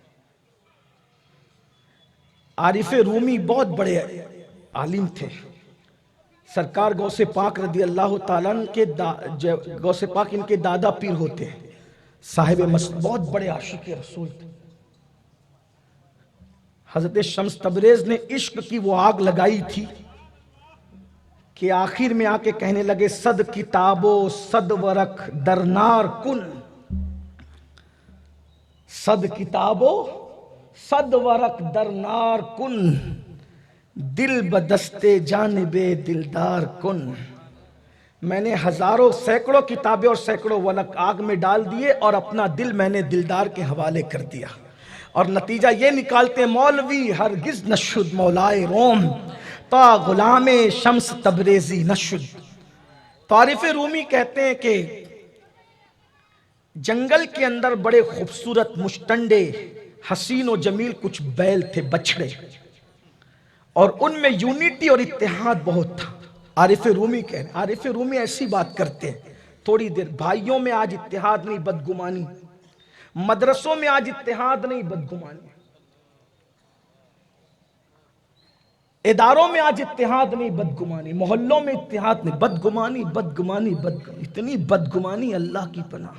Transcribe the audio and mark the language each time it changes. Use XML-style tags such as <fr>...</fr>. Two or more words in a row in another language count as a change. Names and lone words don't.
<ur>عارف رومی بہت بڑے عالم تھے، سرکار غوث پاک</ur> <ar>رضی اللہ تعالیٰ</ar> <ur>کے غوث پاک ان کے دادا پیر ہوتے ہیں، صاحب بہت بڑے عاشق رسول تھے۔ حضرت شمس تبریز نے عشق کی وہ آگ لگائی تھی کہ آخر میں آ کے کہنے لگے</ur> <fa>صد کتابو صد ورق درنار کن، صد کتابو صد ورق درنار کن، دل بدستے جانب دلدار کن۔</fa> <ur>میں نے ہزاروں سینکڑوں کتابیں اور سینکڑوں ورق آگ میں ڈال دیے اور اپنا دل میں نے دلدار کے حوالے کر دیا، اور نتیجہ یہ نکالتے</ur> <fa>مولوی ہرگز نشد مولائے روم تا غلام شمس تبریزی نشد۔</fa> <ur>عارف رومی کہتے ہیں کہ جنگل کے اندر بڑے خوبصورت مشٹنڈے حسین و جمیل کچھ بیل تھے، بچھڑے، اور ان میں یونٹی اور اتحاد بہت تھا۔ عارف رومی کہتے ہیں، عارف رومی ایسی بات کرتے ہیں تھوڑی دیر، بھائیوں میں آج اتحاد نہیں بدگمانی، مدرسوں میں آج اتحاد نہیں بدگمانی، اداروں میں آج اتحاد نہیں بدگمانی، محلوں میں اتحاد نہیں، بدگمانی بدگمانی بدگمانی، اتنی بدگمانی اللہ کی پناہ۔</ur>